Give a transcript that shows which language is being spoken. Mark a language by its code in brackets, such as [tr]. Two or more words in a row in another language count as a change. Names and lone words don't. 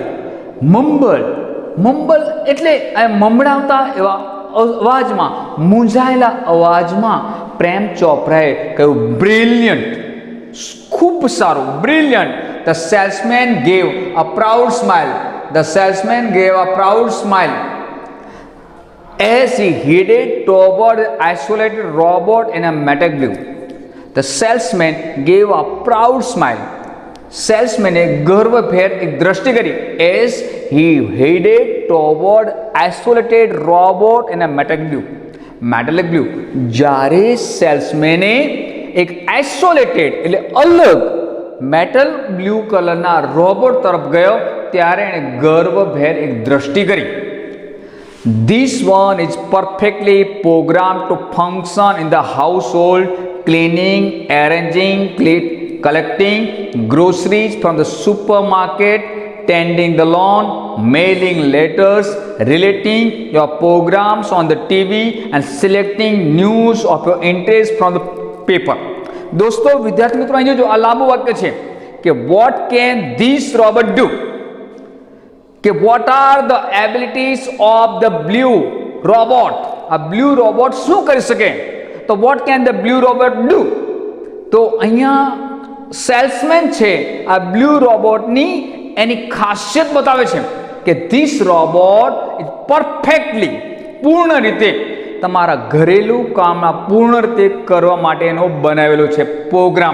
[gu] મમ્બલ, મમ્બલ એટલે મમડાવતા એવા અવાજમાં, મૂંઝાયેલા અવાજમાં પ્રેમ ચોપરાએ કહ્યું બ્રિલિયન્ટ, ખૂબ સારું, બ્રિલિયન્ટ. [en] The salesman gave a proud smile, the salesman gave a proud smile as he headed toward an isolated robot in a metallic blue. The salesman gave a proud smile. [gu] સેલ્સમેને ગર્વભેર એક દ્રષ્ટિ કરી. [en] as he headed toward isolated robot in a metallic blue. [gu] જ્યારે સેલ્સમેને એક આઇસોલેટેડ એટલે અલગ [en] metal blue [gu] કલરના રોબોટ તરફ ગયો ત્યારે એણે ગર્વભેર એક દ્રષ્ટિ કરી. [en] This one is perfectly programmed to function in the household, cleaning, arranging, collecting groceries from the supermarket, tending the lawn, mailing letters, relating your programs on the TV and selecting news of your interest from the paper. [gu] દોસ્તો વિદ્યાર્થી મિત્રો અહીં જોજો, આ લાંબુ વાક્ય છે કે [en] what can this robot do? કે what are the abilities of the blue robot? [gu] આ બ્લુ રોબોટ શું કરી શકે? તો [en] What can the blue robot do? [gu] તો અહીંયા સેલ્સમેન છે આ બ્લુ રોબોટની એની ખાસિયત બતાવે છે કે [en] this robot is perfectly [gu] પૂર્ણ રીતે તમારા ઘરેલું કામના પૂર્ણ રીતે કરવા માટેનો બનાવેલો છે પ્રોગ્રામ.